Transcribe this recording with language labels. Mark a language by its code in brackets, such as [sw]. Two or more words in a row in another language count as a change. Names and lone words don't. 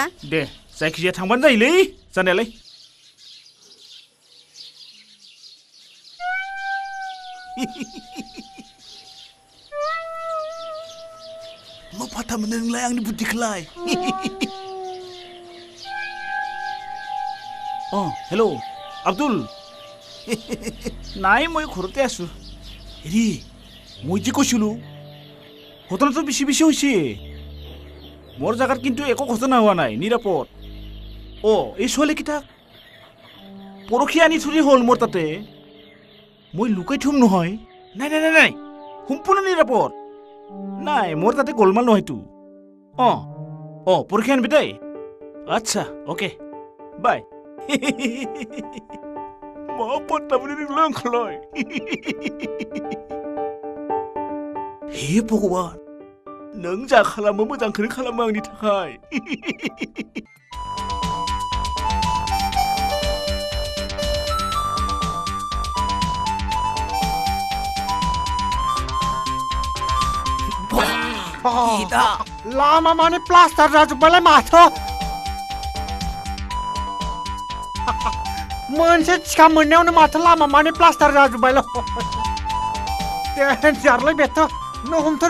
[brx] दे जायखिजाया थांबानो जायोलै जानायालाय मा फाथा मोनो नोंलाय आंनि बुद्धिखौलाय हेलो আব্দুল নাই [as] মই ঘৰতে আছো হেৰি মই যে কৈছিলো ঘটনাটো বেছি বেছি হৈছে মোৰ জাগাত কিন্তু একো ঘটনা হোৱা নাই নিৰাপদ এই ছোৱালীকেইটাক পৰখি আনি থৰি হ'ল মোৰ তাতে মই লুকাই থম নহয় নাই নাই নাই নাই সম্পূৰ্ণ নিৰাপদ নাই মোৰ তাতে গোলমাল নহয়তো পৰখি আনিবি দেই আচ্ছা অ'কে বাই [brx] मा पात्ता मोनो नोंलाय आंखौलाय हे भगवान नों जा खालामो मोजांखौनो खालामो आंनि थाखाय लामा माने प्लास्टार जाजोब्बायलाय माथो मोनसे थिखा मोननायावनो माथो लामा माने प्लास्टार जाजोब्बायलाय देन्जारलै बेथ' नों हमथ'नो